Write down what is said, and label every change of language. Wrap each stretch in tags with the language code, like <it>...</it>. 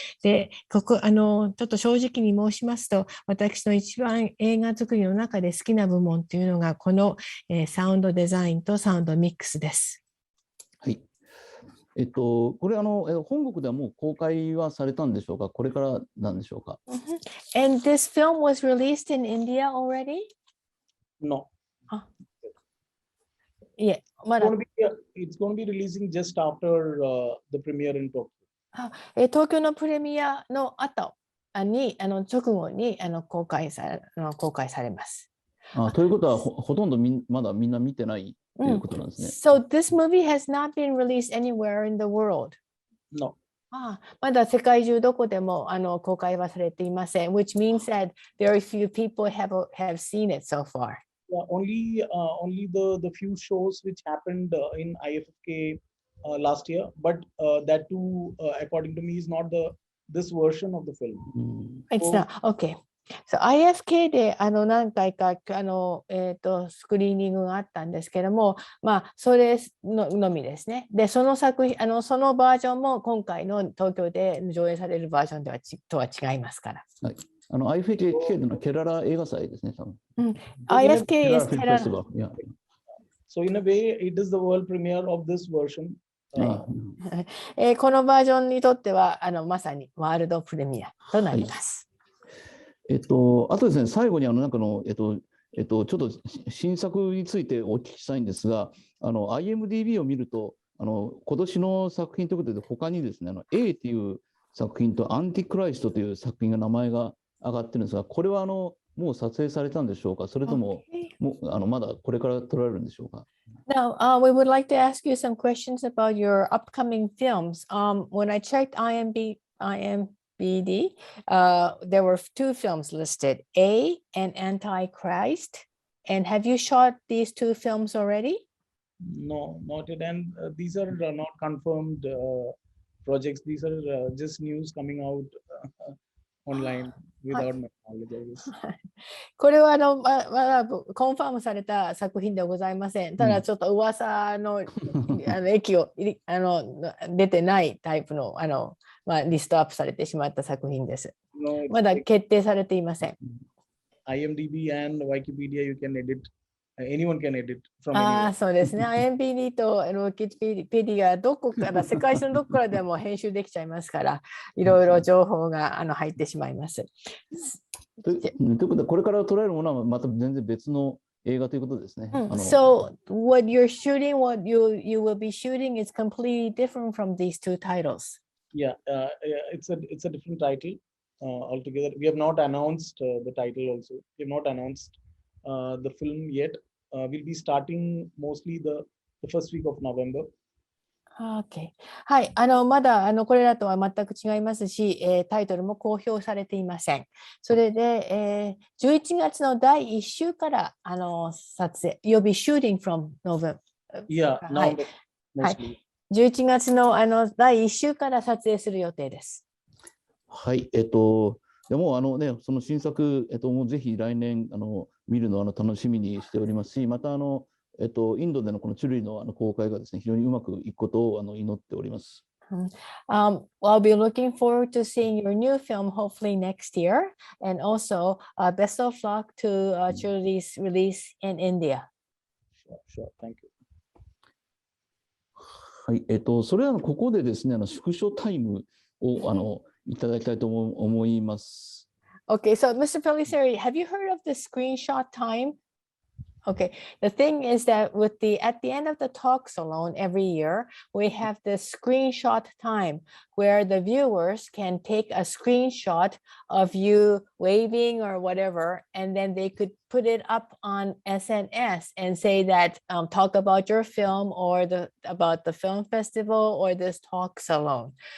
<ja>でちょっと正直に申しますと私の一番映画作りの中で好きな部門というのがこのサウンドデザインとサウンドミックスです。はい。これ本国ではもう公開はされたんでしょうか。これからなんでしょうか。</ja> <en>And this film was released in India already? No. Yeah. It's going to be releasing just after the premiere in Tokyo.</en> <ja>東京のプレミアの後に直後に公開されます。ということはほとんどまだみんな見てないということなんですね。</ja> <en>So this movie has not been released anywhere in the world. No.</en> <ja>まだ世界中どこでも公開はされていません。</ja> <en>Which means that very few people have seen it so far. only the few shows which happened in IFFK last year, but that too, according to me, is not this version of the film. It's not okay.</en> <ja>So IFK で何回かスクリーニングがあったんですけども、それのみですね。でその作品そのバージョンも今回の東京で上映されるバージョンとは違いますから。はい。 IFK のケララ映画祭ですね。</ja> <en>IFK is Kerala. Yeah. So in a way, it is the world premiere of this version.</en> <ja>このバージョンにとってはまさにワールドプレミアとなります。あとですね、最後にちょっと新作についてお聞きしたいんですが、IMDB を見ると、今年の作品ということで、他にですね、A という作品とアンティクライストという作品が名前が上がってるんですが、これはもう撮影されたんでしょうか、それとも、まだこれから撮られるんでしょうか。</ja> <en>Now, we would like to ask you some questions about your upcoming films. When I checked IMDb, there were 2 films listed, A and Antichrist. And have you shot these 2 films already? No, not yet. And these are not confirmed projects. These are just news coming out online without my knowledge.</en> <ja>これはまだコンファームされた作品ではございません。ただちょっと噂の駅を出てないタイプのリストアップされてしまった作品です。まだ決定されていません。</ja> <en>IMDb and Wikipedia, you can edit. Anyone can edit from anywhere.</en> <ja>そうですね。 IMDb とWikipedia どこから世界中のどこからでも編集できちゃいますから、いろいろ情報が入ってしまいます。ということで、これから撮られるものはまた全然別の映画ということですね。</ja> <en>So what you're shooting, what you will be shooting is completely different from these 2 titles. Yeah, it's a different title altogether. We have not announced the title also. We have not announced the film yet. We'll be starting mostly the first week of November. Okay.</en> <ja>はい、まだこれらとは全く違いますし、タイトルも公表されていません。それで、11月の第1週から撮影、</ja> <en>You'll be shooting from November. Yeah, November.</en> <ja>はい。 11月の第1週から撮影する予定です。はい、でもね、その新作、もうぜひ来年見るのを楽しみにしておりますし、またインドでのこのチュルリの公開がですね、非常にうまくいくことを祈っております。</ja> <en>I'll be looking forward to seeing your new film hopefully next year, and also best of luck to Churuli's release in India. Sure, thank you.</en> <ja>はい、それではここでですね、縮小タイムをいただきたいと思います。</ja> <en>Okay, so Mr. Pellissery, have you heard of the screenshot time? Okay, the thing is that at the end of the talk salon every year, we have this screenshot time where the viewers can take a screenshot of you waving or whatever, and then they could put it up on SNS and say that talk about your film or about the film festival or this talk salon.</en>